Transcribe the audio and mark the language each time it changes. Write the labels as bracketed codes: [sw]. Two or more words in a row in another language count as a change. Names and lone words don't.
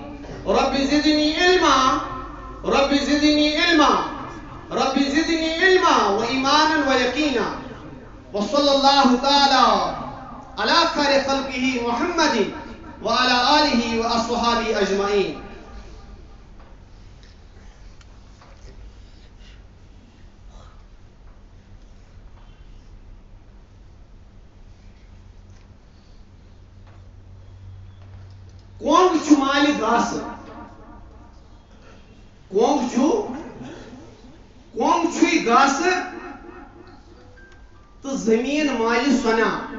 [ar] رب زدني علما رب زدني علما رب زدني علما وإيمانا ويقينا. وصلى الله تعالى على خير خلقه محمد وعلى آله وأصحابه أجمعين. [ks] کونگ چھُ مالہِ گاسہٕ. کونگ چھُے گاسہٕ تہٕ زٔمیٖن مالہِ سۄنا.